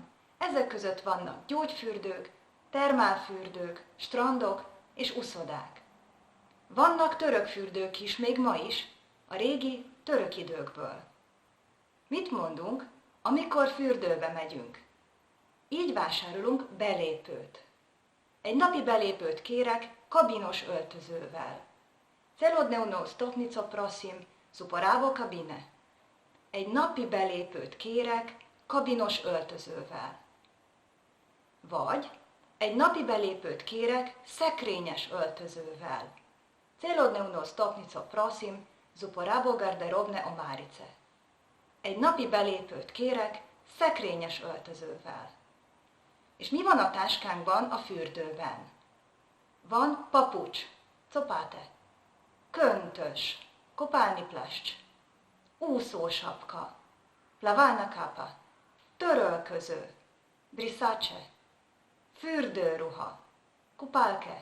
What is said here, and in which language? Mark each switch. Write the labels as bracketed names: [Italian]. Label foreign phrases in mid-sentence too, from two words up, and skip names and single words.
[Hungarian] Ezek között vannak gyógyfürdők, termálfürdők, strandok és uszodák. Vannak török fürdők is még ma is, a régi török időkből. Mit mondunk, amikor fürdőbe megyünk? Így vásárolunk belépőt. Egy napi belépőt kérek kabinos öltözővel. [Slovenian] Celodnevno stopnico prosim z uporabo kabine. [Hungarian] Egy napi belépőt kérek kabinos öltözővel. Vagy egy napi belépőt kérek szekrényes öltözővel. [Slovenian] Celodnevno stopnico prosim z uporabo garderobne omarice. [Hungarian] Egy napi belépőt kérek szekrényes öltözővel. És mi van a táskánkban a fürdőben? Van papucs, copáte, köntös, [Slovenian] kopálni plascs, [Hungarian] úszósapka, [Slovenian] plavalna kápa, [Hungarian] törölköző, brisace, fürdőruha, kupálke.